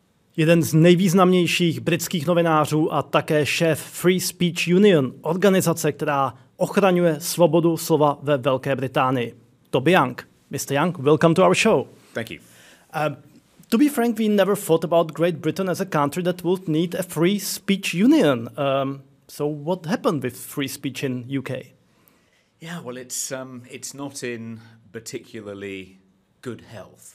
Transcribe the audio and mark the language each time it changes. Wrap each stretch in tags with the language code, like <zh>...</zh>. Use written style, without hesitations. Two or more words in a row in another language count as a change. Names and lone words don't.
<cs>Jeden z nejvýznamnějších britských novinářů a také šéf Free Speech Union, organizace, která ochraňuje svobodu slova ve Velké Británii. Toby Young. Mr.</cs> <en>Young, welcome to our show. Thank you. To be frank, we never thought about Great Britain as a country that would need a free speech union. So what happened with free speech in UK? Yeah, well, it's not in particularly good health.</en>